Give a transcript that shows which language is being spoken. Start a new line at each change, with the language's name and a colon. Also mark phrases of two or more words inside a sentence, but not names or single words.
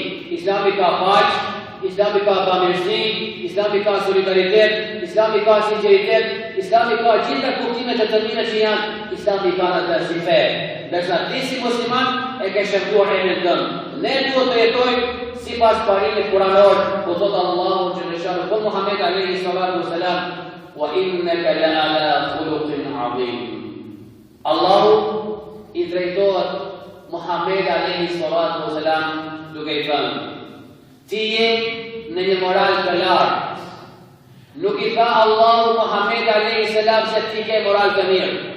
Albanian: Islami ka paq, Islami ka bamirësi, Islami ka solidaritet, Islami ka sinqeritet, Islami ka gjitha kuptimet e të mira që janë, Islami ka në të si fe. Ndërsa ti si musliman e ke shëmtuar emrin tënd. Ne duhet të jetojmë sipas parimit kuranor, ku thot Allahu xhaleshanu po Muhammed
Arabic: عليه الصلاة والسلام، وإنك لعلى خلق عظيم.
Albanian: Allahu i drejtohet Muhammed
Arabic: عليه الصلاة والسلام
Albanian: duke i thënë: ti je në një moral të lartë. Nuk i tha Allahu Muhammed
Arabic: عليه السلام
Albanian: se ti ke moral të mirë.